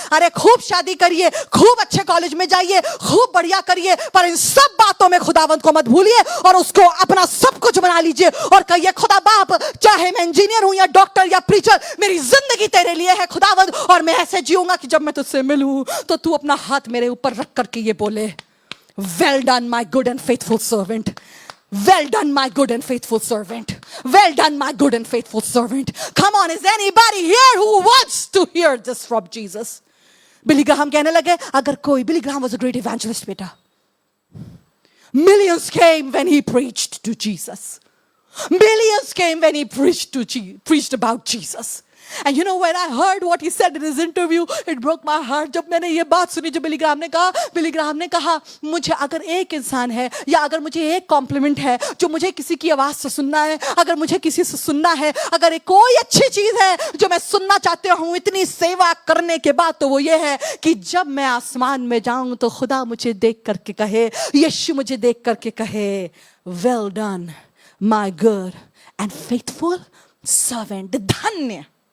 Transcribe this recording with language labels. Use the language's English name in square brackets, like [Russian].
[Hindi] अरे खूब शादी करिए, खूब अच्छे कॉलेज में जाइए, खूब बढ़िया करिए, पर इन सब बातों में खुदावंत को मत भूलिए और उसको अपना सब कुछ बना लीजिए और कहिए खुदा बाप, चाहे मैं इंजीनियर हूं या डॉक्टर या प्रीचर, मेरी जिंदगी तेरे लिए है खुदावंत, और मैं ऐसे जीऊंगा कि जब मैं तुझसे मिलूं तो तू अपना हाथ मेरे ऊपर रख करके ये बोले, [English] well done my good and faithful servant, well done my good and faithful servant, [Hindi] well done my good and faithful servant. [English] Come on, is anybody here who wants to hear this from Jesus? [Hindi] Billy Graham कहने लगे, अगर कोई, [English] Billy Graham was a great evangelist बेटा, millions came when he preached to Jesus, millions came when he preached about Jesus. And you know, when I heard what he said in his interview, it broke my heart. [Hindi] जब मैंने ये बात सुनी जो Billy Graham ने कहा, मुझे अगर एक इंसान है या अगर मुझे एक कॉम्प्लीमेंट है जो मुझे किसी की आवाज से सुनना है, अगर मुझे किसी से सुनना है, अगर एक कोई अच्छी चीज है जो मैं सुनना चाहती हूँ इतनी सेवा करने के बाद, तो वो ये है कि जब मैं आसमान में जाऊं तो खुदा मुझे देख करके कहे, यीशु मुझे देख करके कहे, [English] well done my good and faithful servant. [Hindi] धन्य।